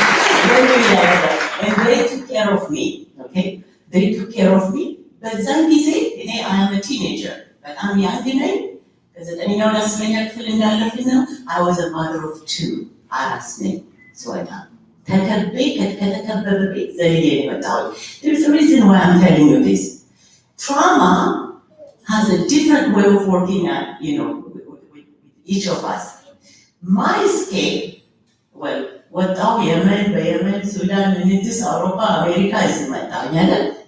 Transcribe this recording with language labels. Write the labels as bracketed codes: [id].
[en] And they took care of me, okay? They took care of me. [am] በዛን ጊዜ እኔ I am a teenager, በጣም ያንግ ነኝ። ከ9ኛው እስከ 10ኛ ክፍል እንዳለፍኩኝ ነው I was a mother of 2 አራስ ነኝ። ከተከበበ ቤት ዘልዬ የመጣሁት። There's a reason why I'm telling you this. [en] Trauma has a different way of working at, with each of us. [am] My escape, well, ወጣሁ በየመን ሱዳን ንትስ አውሮፓ አሜሪካ እዚህ መጣሁ አይደል?